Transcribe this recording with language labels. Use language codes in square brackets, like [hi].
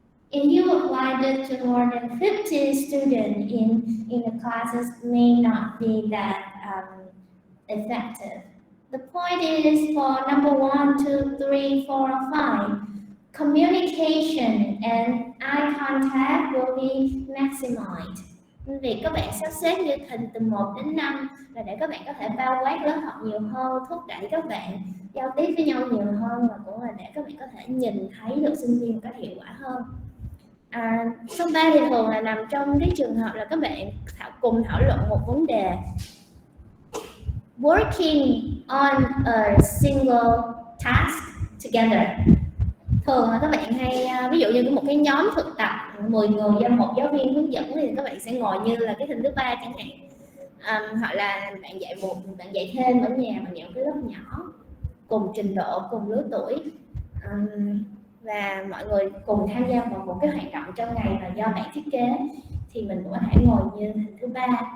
[en] If you apply it to more than 50 students in the classes, may not be that effective. The point is for number 1, 2, 3, 4, 5, communication and eye contact will be maximized. [vi] Vì các bạn sắp xếp như hình từ 1 đến 5 là để các bạn có thể bao quát lớp học nhiều hơn, thúc đẩy các bạn giao tiếp với nhau nhiều hơn, và cũng là để các bạn có thể nhìn thấy được sinh viên một cách hiệu quả hơn. Số 3 thì thường là nằm trong cái trường hợp là các bạn cùng thảo luận một vấn đề. [en] Working on a single task together. [vi] thường là các bạn hay ví dụ như một cái nhóm thực tập 10 người do một giáo viên hướng dẫn thì các bạn sẽ ngồi như là cái hình thứ ba chẳng hạn. Hoặc là bạn dạy thêm ở nhà bằng những cái lớp nhỏ cùng trình độ, cùng lứa tuổi, và mọi người cùng tham gia vào một cái hoạt động trong ngày mà do bạn thiết kế, thì mình cũng có thể ngồi như hình thứ ba.